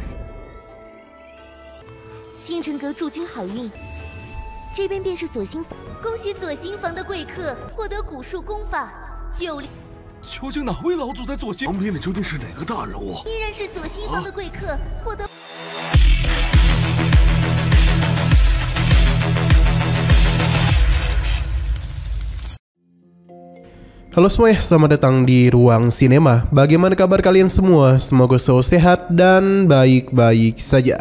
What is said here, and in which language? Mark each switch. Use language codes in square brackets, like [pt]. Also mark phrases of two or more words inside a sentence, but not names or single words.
[zh] 星辰阁驻军好运，这边便是左心房。恭喜左心房的贵客获得古术功法9。究竟哪位老祖在左心？旁边的究竟是哪个大人物？依然是左心房的贵客获得。 [id] Halo semuanya, selamat datang di Ruang Sinema. Bagaimana kabar kalian semua? Semoga selalu sehat dan baik-baik saja.